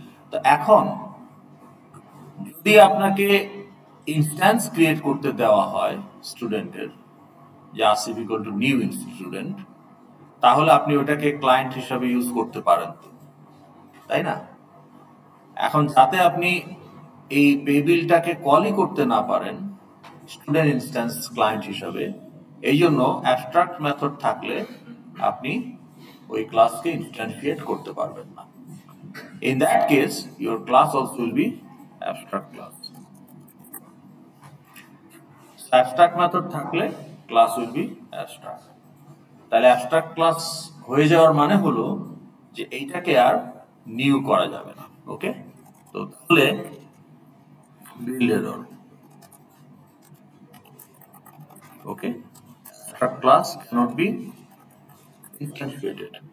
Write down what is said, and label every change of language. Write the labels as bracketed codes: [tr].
[bn] তো এখন যদি আপনাকে ইনস্ট্যান্স ক্রিয়েট করতে দেওয়া হয় স্টুডেন্টের, যে Asif equal to new student, তাহলে আপনি ওটাকে ক্লায়েন্ট হিসাবে ইউজ করতে পারেন, তাই না? এখন যাতে আপনি এই পে বিলটাকে কলই করতে না পারেন স্টুডেন্ট ইনস্ট্যান্স ক্লায়েন্ট হিসাবে, এই জন্য অ্যাবস্ট্রাক্ট মেথড থাকলে আপনি ওই ক্লাসকে ইনস্ট্যান্সিয়েট করতে পারবেন না। [en] In that case, your class also will be abstract class. Abstract method [bn] থাকলে [en] class will be abstract. [bn] তাহলে abstract class হয়ে যাওয়ার মানে হলো যে এইটাকে আর নিউ করা যাবে না। ওকে, তো তাহলে build error. [en] Okay, abstract class cannot be instantiated.